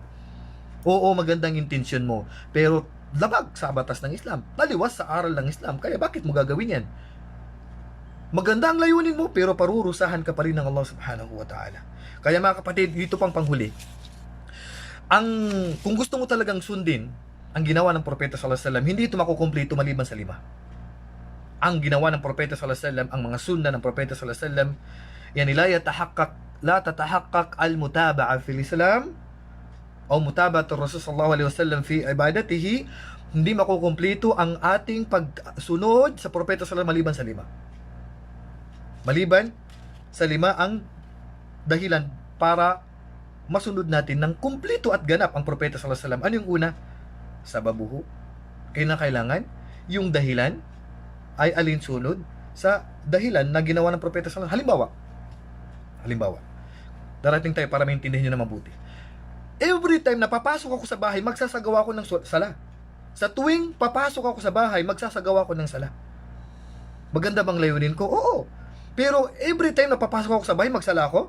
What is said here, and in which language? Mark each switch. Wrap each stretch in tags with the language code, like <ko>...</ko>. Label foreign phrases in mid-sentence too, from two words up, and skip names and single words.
<tl>Oo, magandang intensyon mo, pero labag sa batas ng Islam, taliwas sa aral ng Islam, kaya bakit mo gagawin yan? Maganda ang layunin mo, pero parurusahan ka pa rin ng</tl> <ar>الله سبحانه وتعالى.</ar> <tl>Kaya mga kapatid, dito pang panghuli. Kung gusto mo talagang sundin ang ginawa ng Propeta</tl> <ar>صلى الله عليه وسلم,</ar> <tl>hindi ito makukumpleto maliban sa 5. Ang ginawa ng Propeta</tl> <ar>صلى الله عليه وسلم,</ar> <tl>ang mga sunna ng Propeta</tl> <ar>صلى الله عليه وسلم يعني لا تتحقق المتابعة في الإسلام أو متابعة الرسول صلى الله عليه وسلم في عبادته,</ar> <tl>hindi makukumpleto ang ating pagsunod sa Propeta</tl> <ar>صلى الله عليه وسلم</ar> <tl>maliban sa 5. Maliban sa 5 ang dahilan para masunod natin ng kumpleto at ganap ang Propeta</tl> <ar>صلى الله عليه وسلم.</ar> <tl>Ano yung una? Sababuhu. Kailangan yung dahilan ay alinsunod sa dahilan na ginawa ng Propeta</tl> <ar>صلى الله عليه وسلم.</ar> <tl>Halimbawa, darating tayo para maintindihan nyo na mabuti.</tl> <en>Every time</en> <tl>na papasok ako sa bahay, magsasagawa ako ng sala. Sa tuwing papasok ako sa bahay, magsasagawa ako ng sala. Maganda bang layunin ko? Oo. Pero</tl> <en>every time</en> <tl>na papasok ako sa bahay, magsala ako?</tl>